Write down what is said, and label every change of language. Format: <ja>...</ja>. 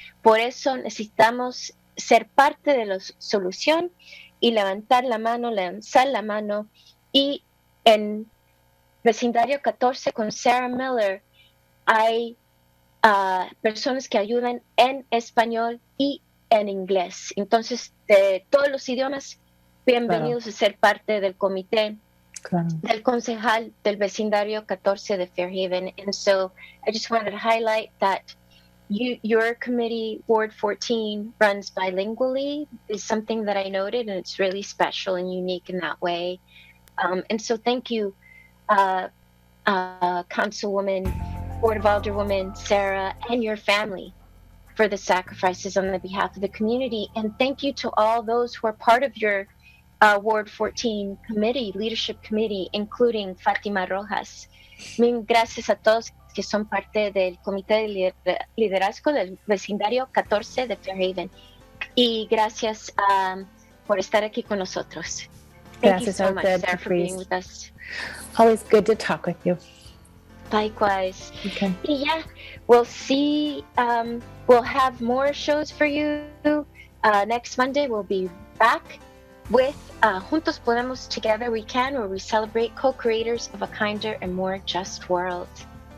<es>Por eso necesitamos ser parte de la solución y levanzar la mano y en vecindario 14 con Sarah Miller hay personas que ayudan en español y en inglés. Entonces, de todos los idiomas, bienvenidos a ser parte del comité, del concejal del vecindario 14 de Fairhaven.</es> <en>And so I just wanted to highlight that your committee, Ward 14, runs bilingually is something that I noted, and it's really special and unique in that way. And so thank you, Councilwoman, Board of Alderwoman Sarah, and your family for the sacrifices on the behalf of the community. And thank you to all those who are part of your Ward 14 committee, leadership committee, including Fátima Rojas.</en> <es>Mil gracias a todos que son parte del comité de liderazgo del vecindario 14 de Fairhaven. Y gracias por estar aquí con nosotros.</es> <en>Thank you so much, Sarah, for being with us. Always good to talk with you. Likewise. Okay. Yeah, we'll see. We'll have more shows for you. Next Monday, we'll be back with Juntos Podemos Together We Can, where we celebrate co-creators of a kinder and more just world.</en>